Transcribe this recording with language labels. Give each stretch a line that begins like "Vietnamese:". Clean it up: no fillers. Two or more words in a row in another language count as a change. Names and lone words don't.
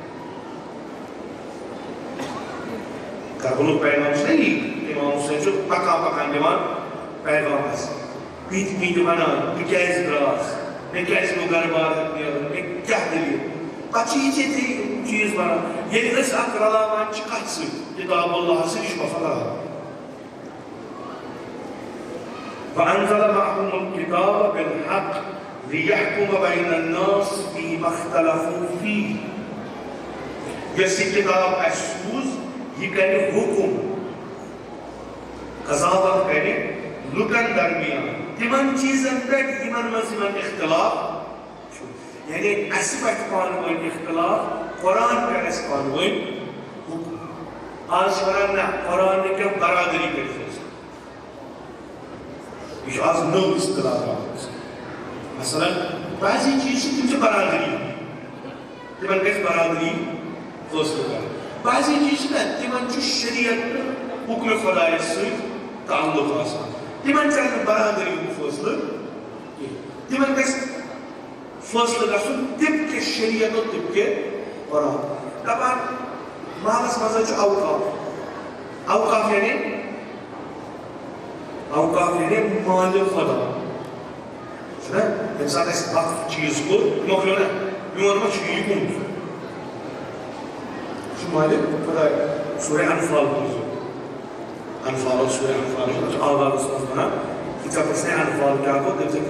Kashmiri: کربلُک پیغام چھُنہ یی اِمام حُسین چھُ پکان دِوان پیغام اَسہِ پیٖتۍ وَنان بہٕ کیٛازِ درٛاس مےٚ کیٛازِ گوٚو گرٕ بار ہیٚتھ نیرُن مےٚ کیٛاہ دٔلیٖل پتہٕ چھِ یِتھی چیٖز وَنان ییٚلہِ أسۍ اکھ رلاوان چھِ کَتھ سۭتۍ کِتاب اللہَس سۭتۍ یہِ چھُ آسان رلاوان
Arabic: وَأَنزَلَ مَعَهُمُ الْكِتَابَ بِالْحَقِّ لِيَحْكُمَ بَيْنَ النَّاسِ فِيمَا اخْتَلَفُوا فِيهِ
Kashmiri: یۄس یہِ کِتاب اَسہِ سوٗز یہِ کَرِ حُکُم قضاوت کَرِ لُکن درمیان تِمن چیٖزن پٮ۪ٹھ یِمن منٛز یِمن اختلاف چھُ یعنی اَسہِ پَزِ پانہٕ ؤنۍ اختلاف قرآن کَرِ اَسہِ پانہٕ ؤنۍ حُکُم آز چھِ وَنان نہ قرآن نہٕ کینٛہہ برادٔری کٔرِ فٲصلہٕ یہِ چھُ آز نٔو اصطلاح درٛامٕژ مثلاً بعضی چیٖز چھِ تِم چھِ برادٔری تِمن گژھِ برادٔری فٲصلہٕ کَرٕنۍ بعضی چیٖز چھِ نہ تِمن چھُ شریعت تہٕ حُکمہِ خۄدایَس سۭتۍ تعلُق آسان تِمن چلہِ نہٕ برادٔری ہُنٛد فٲصلہٕ کینٛہہ تِمن گژھِ فٲصلہٕ گژھُن تِم کہِ شریعت اور تِم کہِ قرآن دَپان محلس منٛز حظ چھُ اوقاف یعنی مالہِ خۄدا چھُنہ ییٚمہِ ساتہٕ اَسہِ اکھ چیٖز کوٚر مۄکلیو نہ میون ما چھُ یہِ کُن یہِ چھُ مالہِ خۄداے سورہ انفال بوٗزِو انفال سورہ انفال چھُ آغازس منٛز وَنان ییٖژاہ پرٛژھنَے انفال کیٛاہ گوٚو تٔمۍ سۭتۍ یہِ